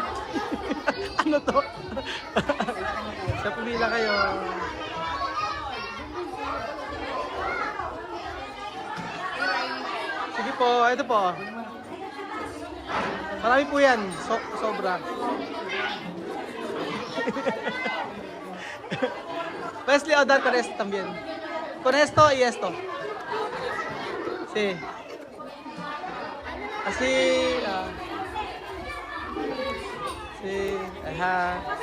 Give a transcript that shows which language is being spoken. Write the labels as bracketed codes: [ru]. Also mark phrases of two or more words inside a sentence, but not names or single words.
[tl] Ano to? Sa pumila kayo. Sige po, ito po. Marami po yan. Sobra. [es] Wesley o dar con esto también. Con esto y esto. Sí. Así. Sí. Ajá.